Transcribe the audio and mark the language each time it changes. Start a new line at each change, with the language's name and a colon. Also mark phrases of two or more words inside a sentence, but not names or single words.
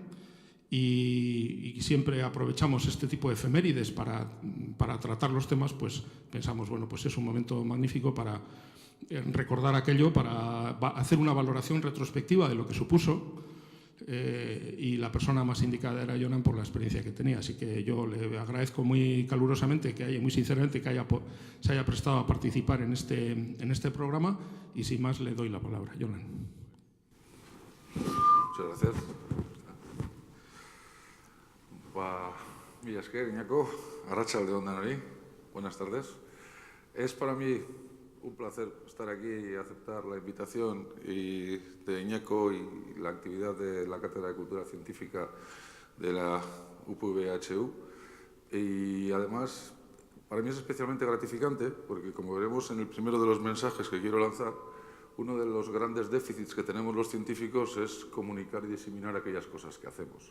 Spanish: Y siempre aprovechamos este tipo de efemérides para tratar los temas, pues pensamos, bueno, pues es un momento magnífico para recordar aquello, para hacer una valoración retrospectiva de lo que supuso, y la persona más indicada era Jonan por la experiencia que tenía. Así que yo le agradezco muy calurosamente, muy sinceramente, que se haya prestado a participar en este programa, y sin más le doy la palabra. Jonan. Muchas gracias.
Basque: Mila esker, Iñako, arratsaldeon denoi,
Spanish: buenas tardes. Es para mí un placer estar aquí y aceptar la invitación de Iñako y la actividad de la Cátedra de Cultura Científica de la UPV-HU. Y además, para mí es especialmente gratificante porque, como veremos en el primero de los mensajes que quiero lanzar, uno de los grandes déficits que tenemos los científicos es comunicar y diseminar aquellas cosas que hacemos.